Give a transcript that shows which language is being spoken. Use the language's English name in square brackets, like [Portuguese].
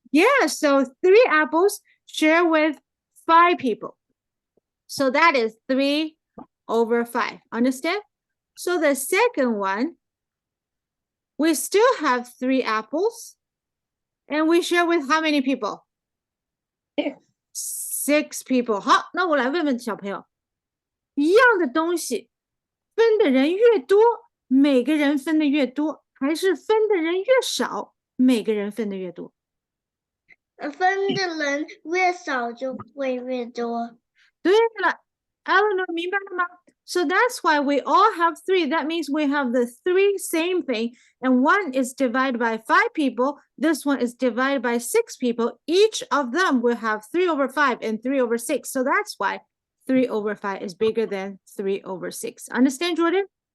[English] Yeah, so 3 apples share with 5 people. So that is 3/5. Understand? So the second one, we still have 3 apples. And we share with how many people? 6 people. [Chinese] 好，那我来问问小朋友，一样的东西，分的人越多，每个人分的越多，还是分的人越少，每个人分的越多？分的人越少就会越多。对了 ，Eleanor 明白了吗？ [English] So that's why we all have 3. That means we have the 3 same thing, and one is divided by 5 people. This one is divided by 6 people. Each of them will have 3/5 and 3/6. So that's why 3/5 is bigger than 3/6. Understand, Jordan?